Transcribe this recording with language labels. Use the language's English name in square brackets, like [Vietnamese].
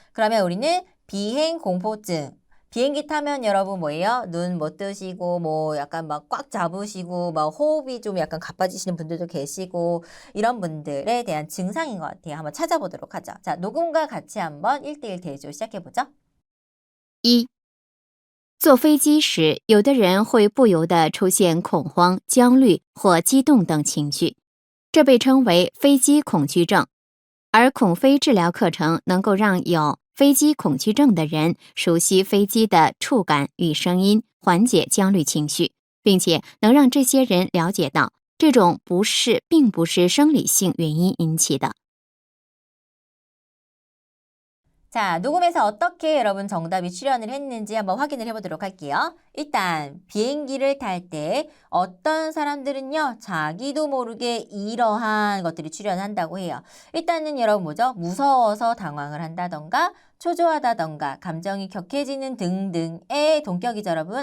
[Korean] 그러면 우리는 비행 공포증. 비행기 타면 여러분 뭐예요? 눈 못 뜨시고 뭐 약간 막 꽉 잡으시고 막 호흡이 좀 약간 가빠지시는 분들도 계시고 이런 분들에 대한 증상인 것 같아요. 한번 찾아보도록 하죠. 자, 녹음과 같이 한번 1:1 대조 시작해보죠. [Chinese] 一、坐飞机时，有的人会不由得出现恐慌、焦虑或激动等情绪，这被称为飞机恐惧症。而恐飞治疗课程能够让有飞机恐惧症的人熟悉飞机的触感与声音，缓解焦虑情绪，并且能让这些人了解到这种不适并不是生理性原因引起的。 [Korean] 자, 녹음에서 어떻게 여러분 정답이 출연을 했는지 한번 확인을 해보도록 할게요. 일단 비행기를 탈 때 어떤 사람들은요, 자기도 모르게 이러한 것들이 출연한다고 해요. 일단은 여러분 뭐죠? 무서워서 당황을 한다던가 초조하다던가 감정이 격해지는 등등의 동격이죠, 여러분.